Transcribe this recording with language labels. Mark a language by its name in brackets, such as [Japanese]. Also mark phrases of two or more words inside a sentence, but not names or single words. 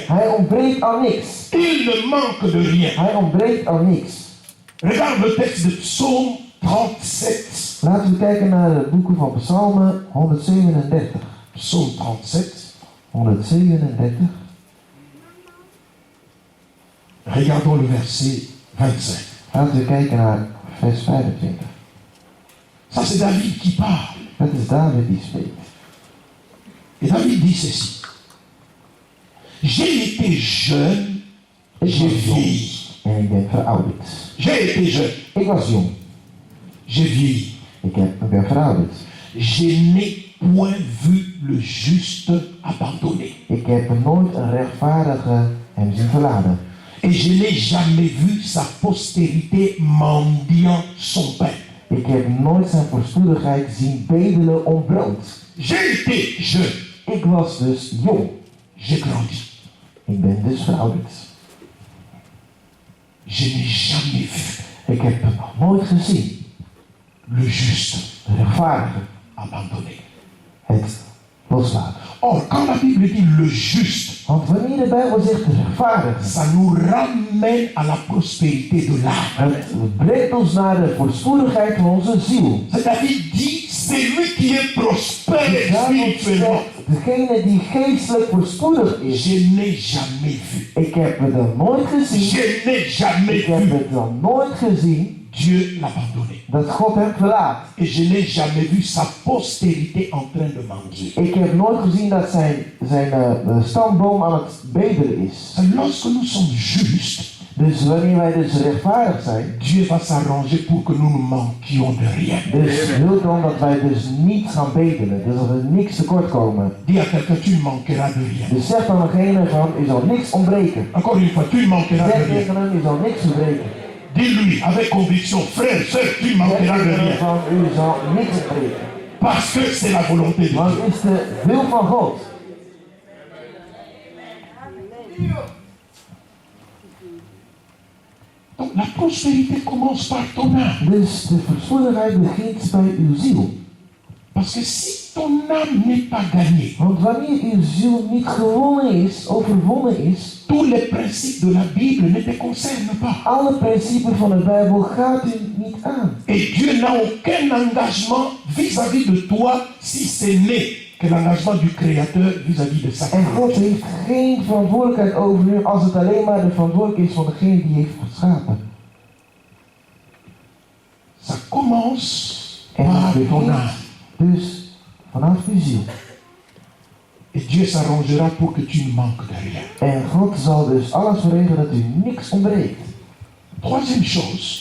[Dutch] Hij ontbreekt aan niks. [French] Il ne manque de rien. [Dutch] Hij ontbreekt aan niks. [French] Regarde le texte de Psaume 37. [Dutch] Laten we kijken naar de boeken van Psalmen 137. [French] Psaume 37. [Dutch] 137. [French] Regardons le verset 25. [Dutch] Laten we kijken naar vers 25. [French] Ça c'est David qui parle. [Dutch] Dat is David die spreekt. [French] Et David dit ceci. J'ai été jeune, j'ai vieilli. [Dutch] En ik ben verouderd. [French] J'ai été jeune, [Dutch] Ik was jong. [French] j'ai vieilli. [Dutch] Ik ben verouderd. [French] Je n'ai point vu le juste abandonné. [Dutch] Ik heb nooit een rechtvaardige hem zien verlaten. [French] Et je n'ai jamais vu sa postérité mendiant son pain. [Dutch] Ik heb nooit zijn voorspoedigheid zien bedelen om brood. [French] J'ai été jeune, [Dutch] Ik was dus jong. [French] j'ai grandi. [Dutch] Ik ben dus verouderd. [French] Je n'ai jamais vu [Dutch] Ik heb het nog nooit gezien. [French] le juste [Dutch] De rechtvaardige [French] abandonné. [Dutch] het loslaten. [French] Or, quand la Bible dit le juste, [Dutch] Want wanneer de Bijbel zegt de rechtvaardige, [French] ça nous ramène à la prospérité de l'âme. [Dutch] het brengt ons naar de voorspoedigheid van onze ziel. [French] C'est-à-dire dit, c'est lui qui est prospère [Dutch] Daarom [French] spirituellement. [Dutch] zegt degene die geestelijk voorspoedig is. [French] Je n'ai jamais vu. [Dutch] Ik heb het nog nooit gezien. [French] Je n'ai jamais [Dutch] Ik heb [French] vu [Dutch] het nog nooit gezien [French] Dieu l'abandonner. [Dutch] dat God hem verlaat. [French] Et je n'ai jamais vu sa postérité en train de mendier. [Dutch] Ik heb nooit gezien dat zijn stamboom aan het bedelen is. [French] C'est lorsque nous sommes justes, [Dutch] Dus wanneer wij dus rechtvaardig zijn, [French] Dieu va s'arranger pour que nous ne manquions de rien. [Dutch] dus wil dan dat wij dus niet gaan bedelen. Dus dat we niks tekort komen. [French] Dis à quelqu'un, tu ne manqueras de rien. [Dutch] Dus zeg dan degene van, u zal niks ontbreken. [French] Encore une fois, tu ne manqueras de [Dutch] Zeg [French] rien. [Dutch] tegen hem, u zal niks ontbreken. [French] Dis-lui avec conviction, frère, sœur, tu ne [Dutch] Zeg [French] manqueras de [Dutch] tegen hem [French] rien. [Dutch] van, u zal niks ontbreken. [French] Parce que c'est la volonté de [Dutch] Want [French] Dieu. [Dutch] het is de wil van God. [French] Donc la prospérité commence par ton âme. [Dutch] Dus de voorspoedigheid begint bij uw ziel. [French] Parce que si ton âme n'est pas gagnée, [Dutch] Want wanneer uw ziel niet gewonnen is, overwonnen is, [French] tous les principes de la Bible ne te concernent pas. [Dutch] alle principes van de Bijbel gaat u niet aan. [French] Et Dieu n'a aucun engagement vis-à-vis de toi si ce n'est que l'engagement du Créateur vis-à-vis de sa [Dutch] En God [French] créature. [Dutch] heeft geen verantwoordelijkheid over u als het alleen maar de verantwoordelijkheid is van degene die heeft geschapen. [French] Ça commence [Dutch] En [French] par [Dutch] het [French] ton [Dutch] begint [French] âme. [Dutch] dus vanaf uw ziel. [French] Et Dieu s'arrangera pour que tu ne manques de rien. [Dutch] En God zal dus alles regelen dat u niks ontbreekt. [French] Troisième chose,